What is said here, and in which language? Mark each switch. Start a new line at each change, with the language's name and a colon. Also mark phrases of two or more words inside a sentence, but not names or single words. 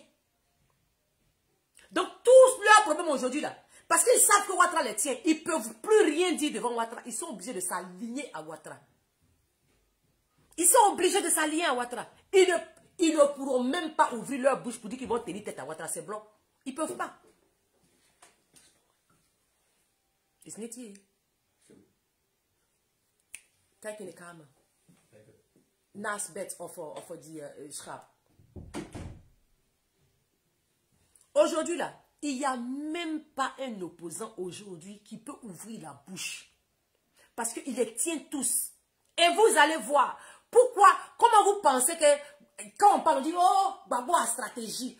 French: Donc, tous leurs problèmes aujourd'hui, là, parce qu'ils savent que Ouattara les tient, ils ne peuvent plus rien dire devant Ouattara. Ils sont obligés de s'aligner à Ouattara. Ils sont obligés de s'aligner à Ouattara. Ils ne pourront même pas ouvrir leur bouche pour dire qu'ils vont tenir tête à Ouattara. C'est blanc. Ils ne peuvent pas.
English: It's not here.
Dutch: Kijk in de kamer. Naast bed of die schaap.
French: Aujourd'hui, là, il n'y a même pas un opposant aujourd'hui qui peut ouvrir la bouche. Parce qu'il les tient tous. Et vous allez voir. Pourquoi? Comment vous pensez que quand on parle, on dit, oh, Gbagbo a stratégie.